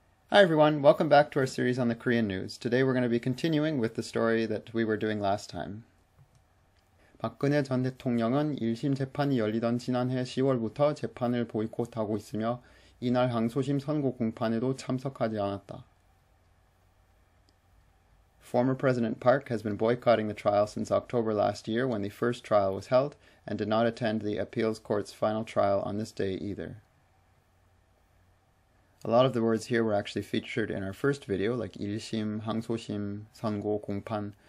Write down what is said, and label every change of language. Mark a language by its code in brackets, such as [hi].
[en] Hi everyone, welcome back to our series on the Korean news. Today we're going to be continuing with the story that we were doing last time. [ko] 박근혜 전 대통령은 1심 재판이 열리던 지난해 10월부터 재판을 보이콧하고 있으며 이날 항소심 선고 공판에도 참석하지 않았다. [en] Former President Park has been boycotting the trial since October last year when the first trial was held and did not attend the appeals court's final trial on this day either. A lot of the words here were actually featured in our first video, like 일심, 항소심, 선고, 공판.